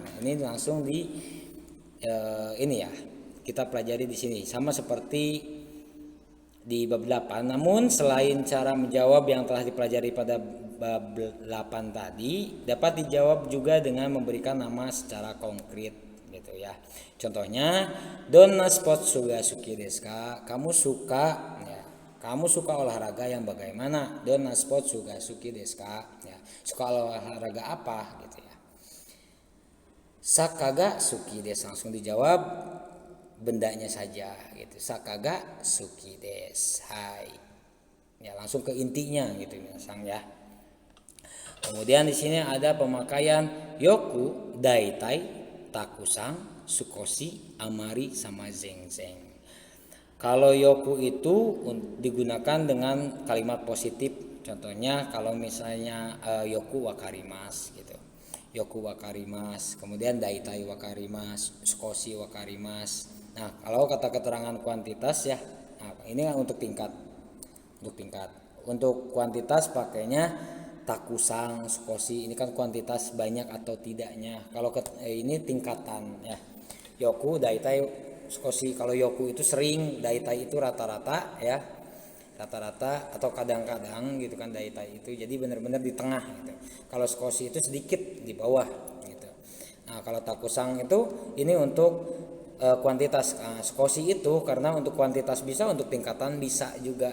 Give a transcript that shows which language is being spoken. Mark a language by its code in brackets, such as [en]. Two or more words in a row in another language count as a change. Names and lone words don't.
[id] Nah, ini langsung di ini ya kita pelajari di sini, sama seperti di bab 8. Namun selain cara menjawab yang telah dipelajari pada bab 8 tadi, dapat dijawab juga dengan memberikan nama secara konkret gitu ya. [ja] Contohnya, どんなスポーツが好きですか? [id] Kamu suka ya. Kamu suka olahraga yang bagaimana? [ja] どんなスポーツが好きですか? [id] Ya, suka olahraga apa gitu ya. [ja] サッカーが好きです, [id] langsung dijawab bendanya saja gitu. [ja] サッカーが好きです. [id] Hai. Ya, langsung ke intinya gitu minasang ya. Kemudian di sini ada pemakaian [ja] よく、だいたい、たくさん、すこし、あまり, [id] sama zengzeng. Kalau yoku itu digunakan dengan kalimat positif. Contohnya kalau misalnya [ja] よくわかります [id] gitu. [ja] よくわかります. Kemudian だいたいわかります、すこしわかります. [id] Nah, kalau kata keterangan kuantitas ya. Nah, ini untuk tingkat. Untuk kuantitas pakainya [ja] たくさん、すこし, [id] ini kan kuantitas banyak atau tidaknya. Kalau ini tingkatan ya. [ja] よく、だいたい、すこし. [id] Kalau yoku itu sering, daitai itu rata-rata ya. Rata-rata atau kadang-kadang gitu kan daitai itu. Jadi benar-benar di tengah gitu. Kalau sukoshi itu sedikit di bawah gitu. Nah, kalau takusang itu ini untuk kuantitas. Sukoshi itu karena untuk kuantitas bisa, untuk tingkatan bisa juga.